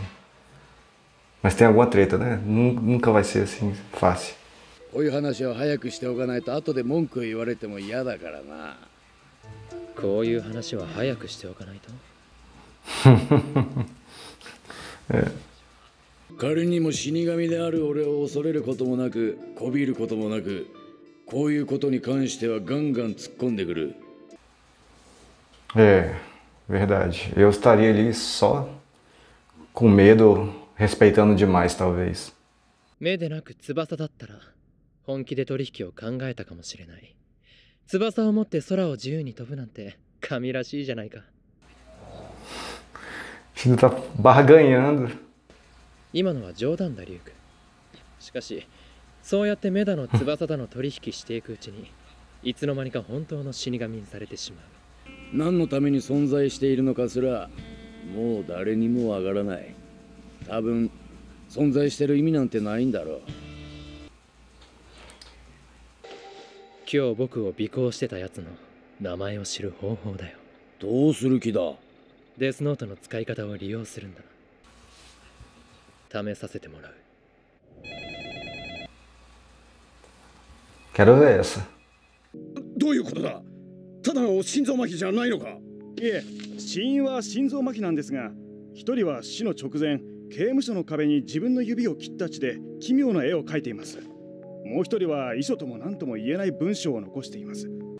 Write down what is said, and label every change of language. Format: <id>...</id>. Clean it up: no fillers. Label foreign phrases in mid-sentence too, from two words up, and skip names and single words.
<pt>Mas tem alguma treta, né? Nunca vai ser assim fácil. É.</pt> <ja>仮にも死神である俺を恐れることもなく、こびることもなく、こういうことに関してはガンガン突っ込んでくる。</ja> <pt>É, verdade. Eu estaria ali só com medo, respeitando demais, talvez.</pt> <ja>目でなく翼だったら本気で取引を考えたかもしれない。翼を持って空を自由に飛ぶなんて神らしいじゃないか。</ja> <pt>Ele tá barganhando.</pt> <ja>今のは冗談だリュウク。しかしそうやってメダの翼だの取引していくうちにいつの間にか本当の死神にされてしまう。何のために存在しているのかすらもう誰にもわからない。多分存在してる意味なんてないんだろう。今日僕を尾行してたやつの名前を知る方法だよ。どうする気だ？デスノートの使い方を利用するんだ。試させてもらう。</ja> <pt>Quero ver essa.</pt> <ja>どういうことだ？ただの心臓麻痺じゃないのか？いえ、死因は心臓麻痺なんですが、一人は死の直前、刑務所の壁に自分の指を切った血で奇妙な絵を描いています。もう一人は遺書とも何とも言えない文章を残しています。</ja>